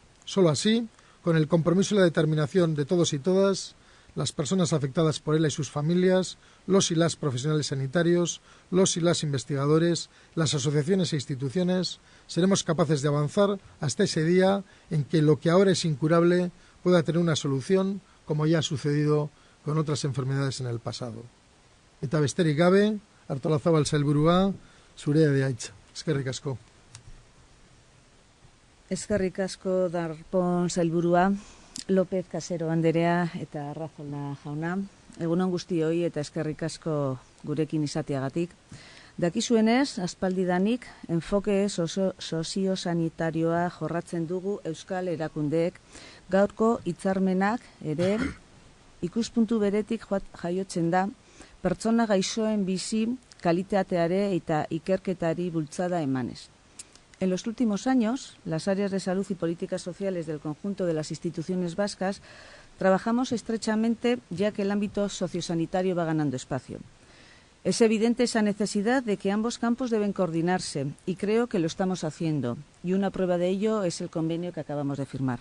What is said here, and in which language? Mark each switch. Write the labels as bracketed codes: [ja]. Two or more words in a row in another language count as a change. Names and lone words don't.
[es] Solo así, con el compromiso y la determinación de todos y todas, las personas afectadas por ELA y sus familias, los y las profesionales sanitarios, los y las investigadores, las asociaciones e instituciones, seremos capaces de avanzar hasta ese día en que lo que ahora es incurable pueda tener una solución, como ya ha sucedido con otras enfermedades en el pasado. [eu] Eta besterik gabe, Artolazabal sailburua, zurea de haitza. Eskerrik asko. Eskerrik asko Darpón sailburua, López Casero anderea eta Arrazola jauna. Egunon guztioi eta eskerrik asko gurekin izateagatik. Dakizuenez, aspaldidanik, enfoke soziosanitarioa jorratzen dugu Euskal Erakundeek, gaurko hitzarmenak ere ikuspuntu beretik jaiotzen da pertsona gaixoen bizi kalitateare eta ikerketari bultzada emanez. [es] En los últimos años, las áreas de salud y políticas sociales del conjunto de las instituciones vascas trabajamos estrechamente ya que el ámbito sociosanitario va ganando espacio. Es evidente esa necesidad de que ambos campos deben coordinarse y creo que lo estamos haciendo y una prueba de ello es el convenio que acabamos de firmar.